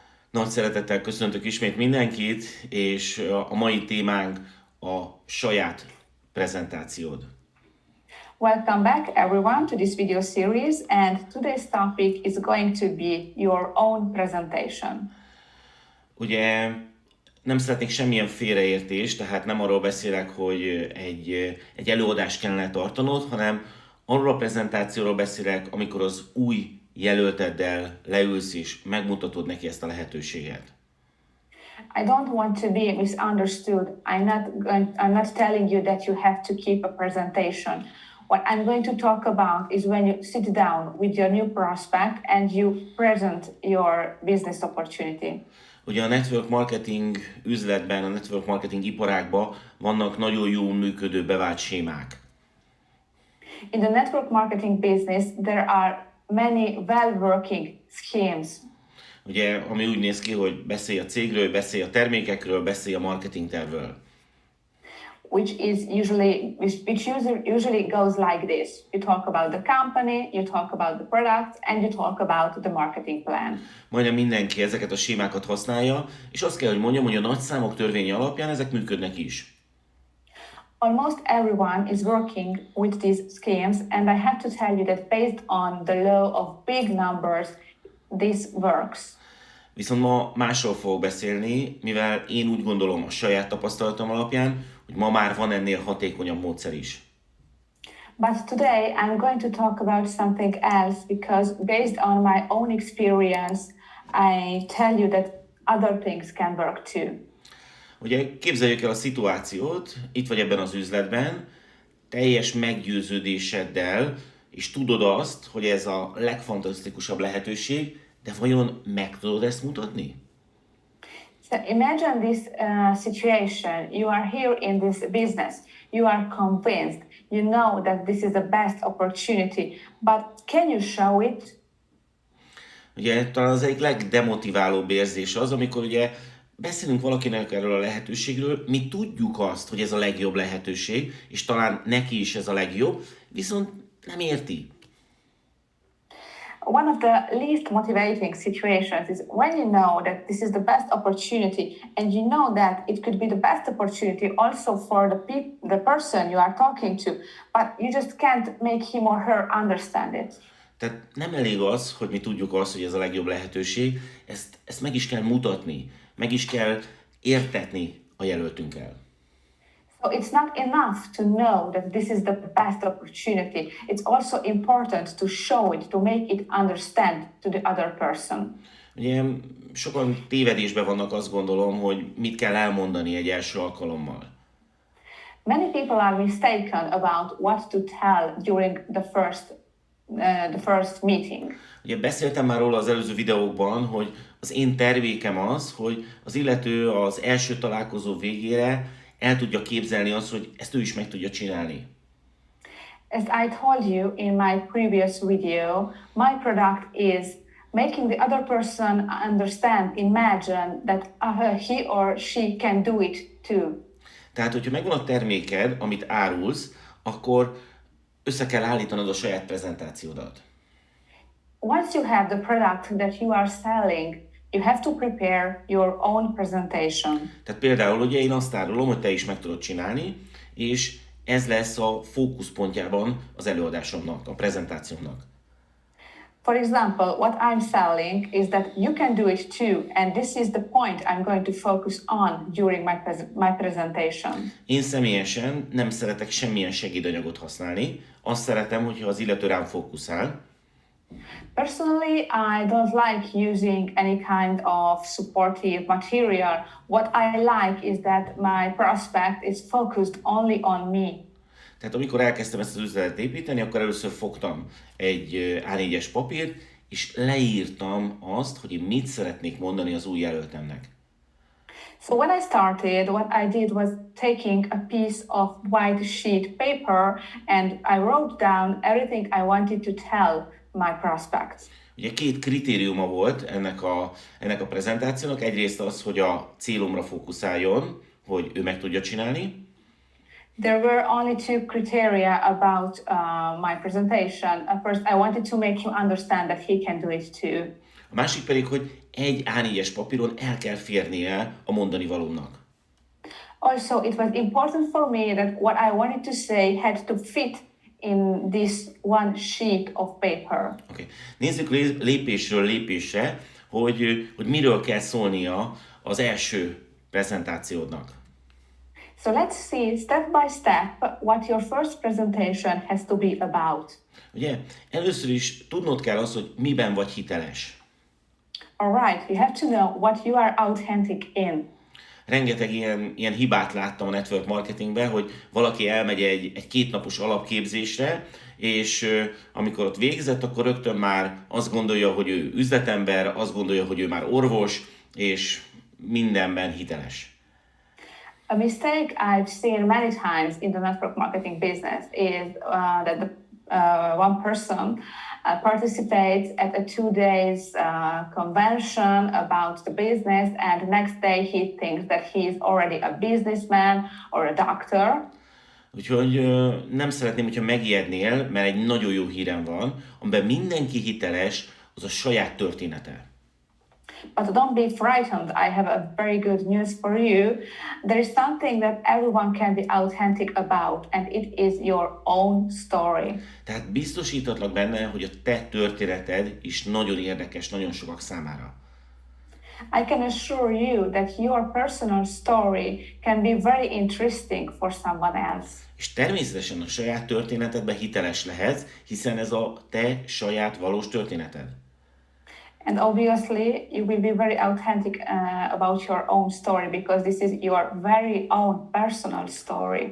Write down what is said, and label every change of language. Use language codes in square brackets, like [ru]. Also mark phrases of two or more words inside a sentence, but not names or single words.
[hu] Nagy szeretettel köszöntök ismét mindenkit, és a mai témánk a saját prezentációd. [en] Welcome back everyone to this video series, and today's topic is going to be your own presentation. [hu] Ugye nem szeretnék semmilyen félreértést, tehát nem arról beszélek, hogy egy előadást kellene tartanod, hanem arról a prezentációról beszélek, amikor az új jelölteddel leülsz és megmutatod neki ezt a lehetőséget. [en] I don't want to be misunderstood. I'm not telling you that you have to keep a presentation. What I'm going to talk about is when you sit down with your new prospect and you present your business opportunity. [hu] Ugye a [en] network marketing [hu] üzletben, a [en] network marketing [hu] iparágban vannak nagyon jól működő bevált sémák. [en] In the network marketing business, there are many well-working schemes. [hu] Ugye, ami úgy néz ki, hogy beszélj a cégről, beszélj a termékekről, beszélj a marketing tervről. [en] Which usually goes like this. You talk about the company, you talk about the products, and you talk about the marketing plan. [hu] Majdnem mindenki ezeket a sémákat használja, és azt kell, hogy mondjam, hogy a nagy számok törvénye alapján ezek működnek is. [en] Almost everyone is working with these schemes, and I have to tell you that based on the law of big numbers, this works. [hu] Viszont ma másról fogok beszélni, mivel én úgy gondolom a saját tapasztalatom alapján, hogy ma már van ennél hatékonyabb módszer is. [en] But today I'm going to talk about something else because based on my own experience, I tell you that other things can work too. [hu] Ugye képzeljük el a szituációt, itt vagy ebben az üzletben, teljes meggyőződéseddel, és tudod azt, hogy ez a legfantasztikusabb lehetőség, de vajon meg tudod ezt mutatni? [en] So imagine this situation. You are here in this business. You are convinced. You know that this is the best opportunity. But can you show it? [hu] Ugye talán az egyik legdemotiválóbb érzés az, amikor ugye beszélünk valakinek erről a lehetőségről, mi tudjuk azt, hogy ez a legjobb lehetőség, és talán neki is ez a legjobb, viszont nem érti. [en] One of the least motivating situations is when you know that this is the best opportunity and you know that it could be the best opportunity also for the person you are talking to, but you just can't make him or her understand it. [hu] Tehát nem elég az, hogy mi tudjuk azt, hogy ez a legjobb lehetőség, ezt meg is kell mutatni, meg is kell értetni a jelöltünkkel. [en] So it's not enough to know that this is the best opportunity. It's also important to show it, to make it understand to the other person. [hu] Ugye sokan tévedésben vannak, azt gondolom, hogy mit kell elmondani egy első alkalommal. [en] Many people are mistaken about what to tell during the first meeting. [hu] Ugye beszéltem már róla az előző videókban, hogy az én tervékem az, hogy az illető az első találkozó végére el tudja képzelni azt, hogy ezt ő is meg tudja csinálni. [en] As I told you in my previous video, my product is making the other person understand, imagine that he or she can do it too. [hu] Tehát, hogyha megvan a terméked, amit árulsz, akkor össze kell állítanod a saját prezentációdat. [en] Once you have the product that you are selling, you have to prepare your own presentation. [hu] Tehát például ugye én azt árulom, hogy te is meg tudod csinálni, és ez lesz a fókuszpontjában az előadásomnak, a prezentációmnak. [en] For example, what I'm selling is that you can do it too, and this is the point I'm going to focus on during my presentation. [hu] Én személyesen nem szeretek semmilyen segédanyagot használni, azt szeretem, hogyha az illető rám fókuszál. [en] Personally, I don't like using any kind of supportive material. What I like is that my prospect is focused only on me. [hu] Tehát amikor elkezdtem ezt az üzletet építeni, akkor először fogtam egy A4-es papírt, és leírtam azt, hogy én mit szeretnék mondani az új jelöltemnek. [en] So when I started, what I did was taking a piece of white sheet paper and I wrote down everything I wanted to tell my prospects. [hu] Ugye két kritériuma volt ennek a prezentációnak. Egyrészt az, hogy a célomra fókuszáljon, hogy ő meg tudja csinálni. [en] There were only two criteria about my presentation. First, I wanted to make him understand that he can do it too. [hu] A másik pedig, hogy egy A4-es papíron el kell férnie a mondani valónak. [en] Also, it was important for me that what I wanted to say had to fit in this one sheet of paper. Okay. [hu] Nézzük lépésről lépésre, hogy miről kell szólnia az első prezentációdnak. [en] So let's see step by step what your first presentation has to be about. [hu] Ugye, először is tudnod kell azt, hogy miben vagy hiteles. [en] All right, you have to know what you are authentic in. [hu] Rengeteg ilyen hibát láttam a [en] network marketingben, [hu] hogy valaki elmegy egy kétnapos alapképzésre, és amikor ott végzett, akkor rögtön már azt gondolja, hogy ő üzletember, azt gondolja, hogy ő már orvos, és mindenben hiteles. [en] A mistake I've seen many times in the network marketing business is that one person participates at a 2 days convention about the business, and the next day he thinks that he is already a businessman or a doctor. [hu] Úgyhogy nem szeretném, hogyha megijednél, mert egy nagyon jó hírem van, amiben mindenki hiteles, az a saját története. [en] But don't be frightened, I have a very good news for you. There is something that everyone can be authentic about, and it is your own story. [hu] Tehát biztosítatlak benne, hogy a te történeted is nagyon érdekes nagyon sokak számára. [en] I can assure you that your personal story can be very interesting for someone else. [hu] És természetesen a saját történetedben hiteles lehetsz, hiszen ez a te saját valós történeted. [en] And obviously, you will be very authentic about your own story because this is your very own personal story.